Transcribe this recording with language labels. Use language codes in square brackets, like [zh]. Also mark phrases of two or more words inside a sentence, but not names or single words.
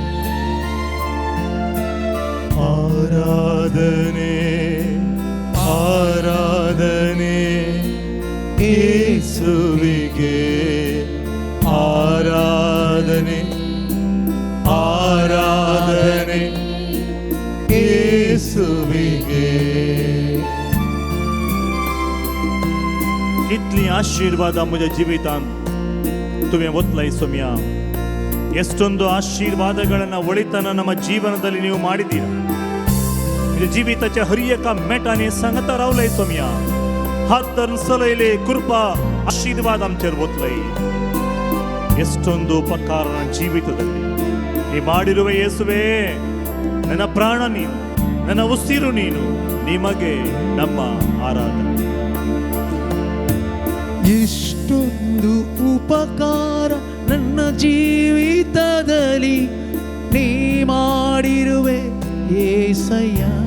[kn] ಆರಾಧನೆ ಆರಾಧನೆ ಯೇಸುವಿಗೆ, ಆರಾಧನೆ ಆರಾಧನೆ ಯೇಸುವಿಗೆ. [kok] इतली आशीर्वाद म्हज्या जिवितांत तुवें ओतलय सोम्या. [kn] ಎಷ್ಟೊಂದು ಆಶೀರ್ವಾದಗಳನ್ನು ಒಳಿತನ ನಮ್ಮ ಜೀವನದಲ್ಲಿ ನೀವು ಮಾಡಿದ್ದೀರ. [kok] तुझ्या जिविताच्या हर एका मेटाने सांगता रावलय सोम्या. हात धरून सलयले कृपा आशीर्वाद आमचेर ओतलय. [kn] ಎಷ್ಟೊಂದು ಉಪಕಾರ ನನ್ನ ಜೀವಿತದಲ್ಲಿ ನೀ ಮಾಡಿರುವ ಯೇಸುವೇ, ನನ್ನ ಪ್ರಾಣ ನೀನು, ನನ್ನ ಉಸಿರು ನೀನು, ನಿಮಗೆ ನಮ್ಮ ಆರಾಧನೆ. ಎಷ್ಟೊಂದು ಉಪಕಾರ ನನ್ನ ಜೀವಿತದಲ್ಲಿ ನೀ ಮಾಡಿರುವೆ యేసయ్య.